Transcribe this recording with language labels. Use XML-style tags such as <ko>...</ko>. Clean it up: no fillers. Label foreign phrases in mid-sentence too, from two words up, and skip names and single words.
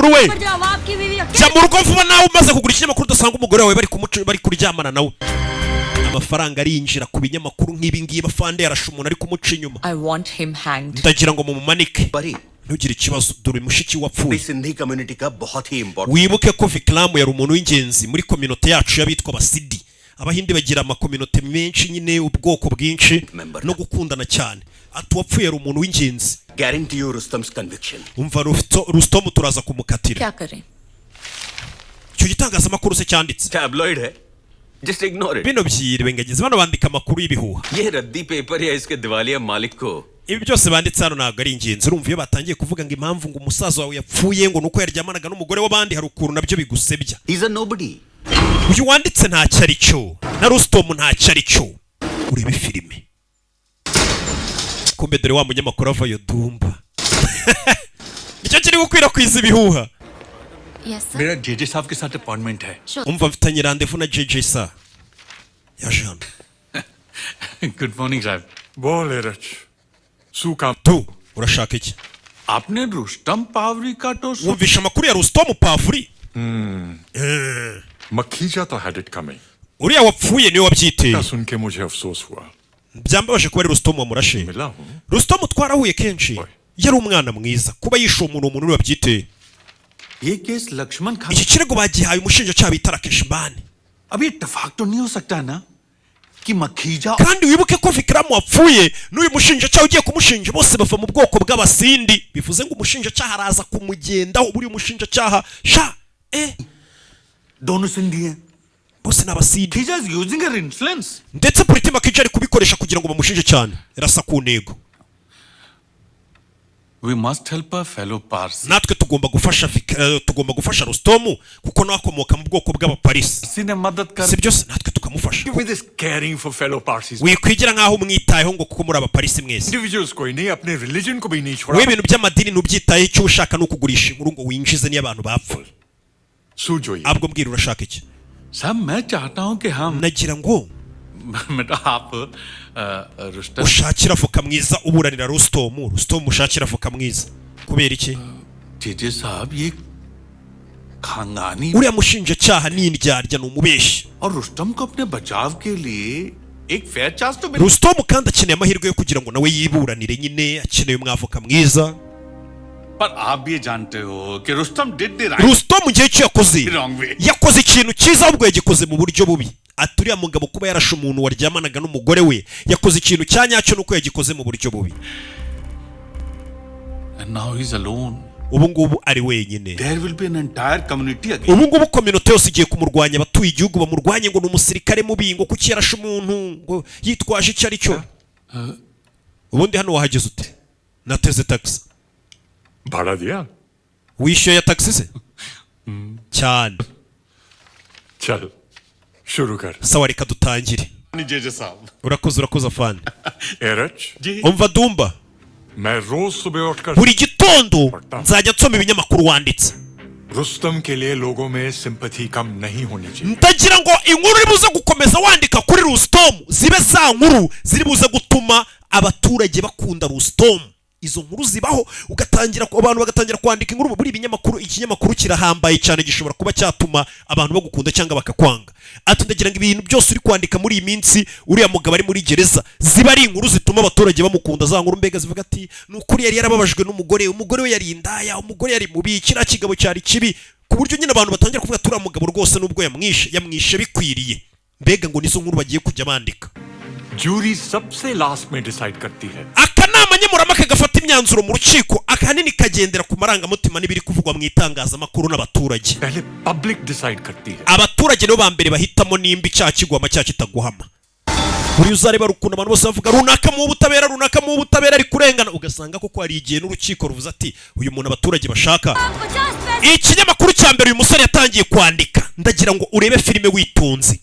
<rw>nkuru we jya mu rugo vuba nawe umaze kugura ikinyamakuru udasanga umugore wawe bari kuryamana nawe amafaranga arinjira ku binyamakuru nk'ibi ngibi Afande yarashe umuntu ari kumuca inyuma ndagira ngo mumumanike ntugire ikibazo dore mushiki wapfuye wibuke ko Vikram yari umuntu w'ingenzi muri community yacu y'abitwa abasidi abahindi bagira amakominote menshi nyine ubwoko bwinshi no gukundana cyane ati wapfuye yari umuntu w'ingenzi</rw> <en>guarantee you Rustam's conviction</en> <rw>umva Rustam turaza kumukatira icyo gitangazamakuru se cyanditse</rw> <en>tabloid hai just ignore it</en> <rw>bino byirengageze bano bandika amakuru y'ibihuha</rw> <hi>ये रद्दी पेपर या इसके दिवालिया मालिक को</hi> <rw>ibi byose banditse hano ntabwo ari ingenzi urumva iyo batangiye kuvuga ngo impamvu ngo umusaza wawe yapfuye ngo nuko yaryamanaga n'umugore w'abandi hari ukuntu nabyo bigusebya</rw> <en>he's a nobody</en> <rw>uyu wanditse ntacyo ari cyo na Rustam ntacyo ari cyo urebe filime kumbe dore wa munyamakuru avayo Dumba nicyo kiri gukwirakwiza ibihuha</rw> <hi>मेरा जेजे साहब के साथ अपॉइंटमेंट है</hi> <rw>umva mfitanye rendezvous na JJ sa yaje hano</rw> <en>good morning साहब</en> <gu>બોલ રચ સૂ કામ</gu> <rw>tu urashaka iki</rw> <hi>आपने रुस्तम पावरी का तो</hi> <rw>wumvisha amakuru ya Rustam Pavuri</rw> <en>मक्खीजा तो had it coming</en> <rw>uriya wapfuye niwe wabyiteye</rw> <hi>सुन के मुझे अफसोस हुआ</hi> <rw>byambabaje kuba ari Rustam wamurashe</rw> <hi>मिला हूँ</hi> <rw>Rustam twarahuye kenshi yari umwana mwiza kuba yishe umuntu wabyiteye</rw> <hi>ये केस लक्ष्मण खान</hi> <rw>iki kirego bagihaye umushinjacyaha bita Rakesh Bani</rw> <hi>अभी इत्तेफाक तो नहीं हो सकता है ना कि मखीजा</hi> <rw>kandi wibuke ko Vikram wapfuye n'uyu mushinjacyaha ugiye kumushinja bose bava mu bwoko bw'abasindi bivuze ngo umushinjacyaha araza kumugendaho buri umushinjacyaha sha</rw> <hi>दोनों सिंधी हैं</hi> <rw>bose n'abasindi</rw> <en>Khija is using her influence</en> <rw>ndetse Pritima Kija ari kubikoresha kugira ngo bamushinje cyane irasa ku ntego</rw> <en>we must help our fellow Parsi</en> <rw>natwe tugomba gufasha Rustam kuko nawe akomoka mu bwoko bw'abaparisi</rw> <hi>सिने मदद कर</hi> <rw>si byose natwe tukamufasha</rw> <en>with this caring for fellow Parsis</en> <rw>wikwigira nkaho umwitayeho ngo kuko muri abaparisi mwese</rw> <hi>individuals कोई नहीं अपने religion को भी नहीं छोड़ा</hi> <rw>we ibintu by'amadini ntubyitayeho icyo ushaka ni ukugurisha inkuru ngo winjize niyo abantu bapfuye</rw> <hi>सूझो ये</hi> <rw>abwo mbwira urashaka iki</rw> <hi>साहब मैं चाहता हूं कि हम</hi> <rw>nagira ngo</rw> <hi>बेटा आप रुस्तम</hi> <rw>ushakira avoka mwiza uburanira Rustam ushakira avoka mwiza kubera iki</rw> <hi>जेजे साहब ये खानदानी</hi> <rw>uriya mushinjacyaha ni indyarya ni umubeshyi</rw> <hi>और रुस्तम को अपने बचाव के लिए एक</hi> <en>fair chance</en> <hi>तो मिल</hi> <rw>Rustam kandi akeneye amahirwe yo kugira ngo nawe yiburanire nyine akeneye umwavoka mwiza</rw> <hi>पर आप भी ये जानते हो कि रुस्तम</hi> <en>did the right</en> <rw>Rustam mu gihe cyo yakoze</rw> <en>wrong way</en> <rw>yakoze ikintu cyiza ahubwo yagikoze mu buryo bubi ati uriya mugabo kuba yarashe umuntu waryamanaga n'umugore we yakoze ikintu cya nyacyo nuko yagikoze mu buryo bubi</rw> <en>and now he's alone</en> <rw>ubu ngubu ari wenyine</rw> <en>there will be an entire community again</en> <rw>ubu ngubu kominote yose igiye kumurwanya abatuye igihugu bamurwanye ngo ni umusirikare mubi ngo kuki yarashe umuntu ngo yitwaje icyo ari cyo ubundi hano wahageze ute nateze taxi</rw> <hi>भाड़ा दिया</hi> <rw>wishyuye ya taxi se cyane</rw> <hi>चल शुरू कर</hi> <rw>sawa reka dutangire</rw> <hi>जेजे साहब</hi> <rw>urakoze afande</rw> <hi>एरच जी</hi> <rw>umva Dumba</rw> <hi>मैं रोज सुबह उठकर</hi> <rw>buri gitondo nzajya nsoma ibinyamakuru wanditse</rw> <hi>रुस्तम के लिए लोगों में सिंपैथी कम नहीं होनी चाहिए</hi> <rw>ndagira ngo inkuru iri buze gukomeza wandika kuri Rustom zibe za nkuru ziri buze gutuma abaturage bakunda Rustom. Izo nkuru zibaho ugatangira abantu bagatangira kwandika inkuru buri ibinyamakuru. Ikinyamakuru kirahambaye cyane gishobora kuba cyatuma abantu bagukunda cyangwa bakakwanga. Ati ndagira ngo ibintu byose uri kwandika muri iyi minsi uriya mugabo ari muri gereza ziba ari inkuru zituma abaturage bamukunda. Za nkuru mbega zivuga ati nukuri yari yarababajwe n'umugore, umugore we yari indaya, umugore yari mubi, kira kigabo cyari kibi, ku buryo nyine abantu batangira kuvuga turiya mugabo rwose nubwo yamwishe bikwiriye. Mbega ngo nizo nkuru bagiye kujya bandika.</rw> <hi>जूरी सबसे लास्ट में डिसाइड करती है</hi> <rw>akanama nkemurampaka gafata imyanzuro mu rukiko akanini kagendera ku marangamutima n'ibiri kuvugwa mu itangazamakuru n'abaturage.</rw> <hi>पहले</hi> <en>public decide</en> <hi>करती है</hi> <rw>abaturage nibo ba mbere bahitamo nimba icyaha kigwama cyangwa kitaguhama. buri uzareba rukundo abantu bose bavuga runaka mu butabera ari kurengana, ugasanga koko hari igihe n'urukiko ruvuze ati uyu muntu abaturage bashaka. Ikinyamakuru cya mbere uyu musore yatangiye kwandika, ndagira ngo urebe filime witonze.</rw>